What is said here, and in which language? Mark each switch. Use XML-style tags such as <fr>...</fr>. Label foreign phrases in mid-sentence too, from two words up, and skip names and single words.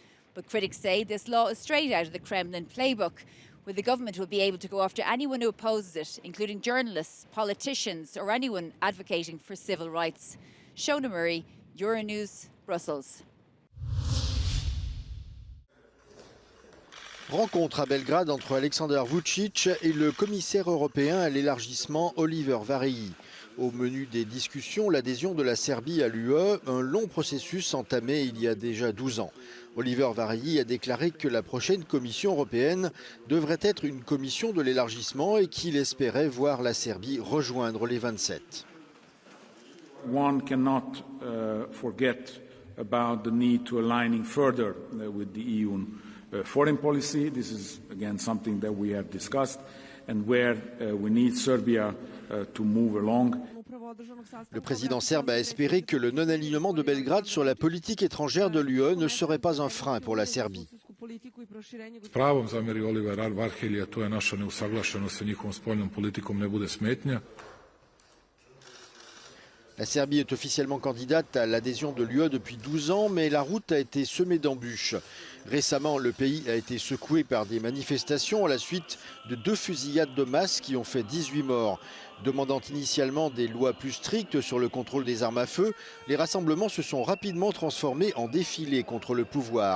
<en>But critics say this law is straight out of the Kremlin playbook, where the government will be able to go after anyone who opposes it, including journalists, politicians, or anyone advocating for civil rights. Shona Murray, Euronews, Brussels.</en> <fr>Rencontre à Belgrade entre Alexander Vučić et le commissaire européen à l'élargissement Oliver Várhelyi. Au menu des discussions, l'adhésion de la Serbie à l'UE, un long processus entamé il y a déjà 12 ans. Oliver Várhelyi a déclaré que la prochaine Commission européenne devrait être une commission de l'élargissement et qu'il espérait voir la Serbie rejoindre les 27.</fr> <en>One cannot forget about the need to aligning further with the EU foreign policy. This is again something that we have discussed and where we need Serbia to move along.</en> <fr>Le président serbe a espéré que le non-alignement de Belgrade sur la politique étrangère de l'UE ne serait pas un frein pour la Serbie.</fr> <sr>S pravom zameri Oliver Várhelyi, a to je naša neusaglašenost sa njihovom spoljnom politikom ne bude smetnja.</sr> <fr>La Serbie est officiellement candidate à l'adhésion de l'UE depuis 12 ans, mais la route a été semée d'embûches. Récemment, le pays a été secoué par des manifestations à la suite de 2 fusillades de masse qui ont fait 18 morts. Demandant initialement des lois plus strictes sur le contrôle des armes à feu, les rassemblements se sont rapidement transformés en défilés contre le pouvoir.</fr>